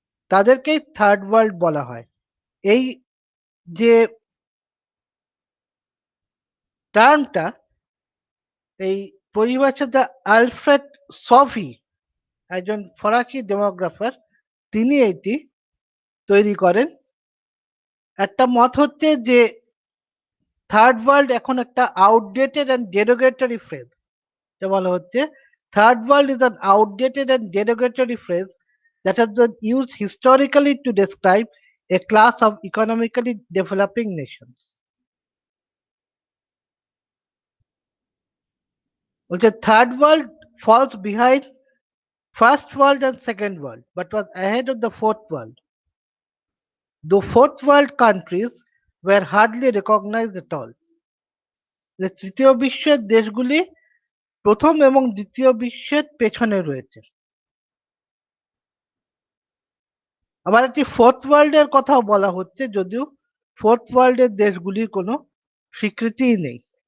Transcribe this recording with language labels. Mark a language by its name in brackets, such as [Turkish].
[Bangla] তাদেরকেই third world বলা হয়। এই যে টার্মটা, এই পরিভাষাটা আলফ্রেড সফি, একজন ফরাসি ডেমোগ্রাফার, তিনি এটি তৈরি করেন। একটা মত হচ্ছে যে থার্ড ওয়ার্ল্ড এখন একটা [English] Outdated and derogatory phrase. [Bangla] যা বলা হচ্ছে [English] Third world is an outdated and derogatory phrase that has been used historically to describe a class of economically developing nations. বলছে third world falls behind first world and second world but was ahead of the fourth world. The fourth world countries were hardly recognized at all. [Bangla] যে তৃতীয় বিশ্বের দেশগুলি প্রথম এবং দ্বিতীয় বিশ্বের পেছনে রয়েছে। আবার একটি ফোর্থ ওয়ার্ল্ডের কথাও বলা হচ্ছে, যদিও ফোর্থ ওয়ার্ল্ডের দেশগুলির কোনো স্বীকৃতিই নেই।